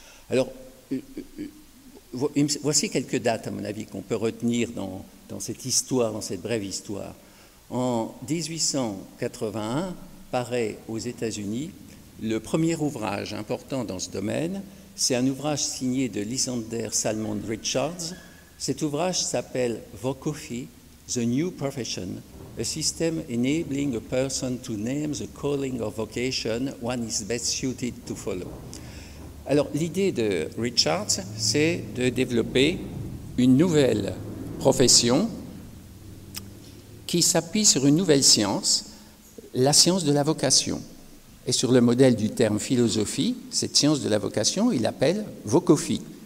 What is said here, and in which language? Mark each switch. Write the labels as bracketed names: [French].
[French] Alors, voici quelques dates, à mon avis, qu'on peut retenir dans cette histoire, dans cette brève histoire. En 1881, paraît aux États-Unis le premier ouvrage important dans ce domaine. C'est un ouvrage signé de Lysander Salmond Richards. Cet ouvrage s'appelle Vocofi, [English] The New Profession, a system enabling a person to name the calling or vocation one is best suited to follow. [French] Alors, l'idée de Richards, c'est de développer une nouvelle profession qui s'appuie sur une nouvelle science, la science de la vocation. Et sur le modèle du terme philosophie, cette science de la vocation, il l'appelle vocophie.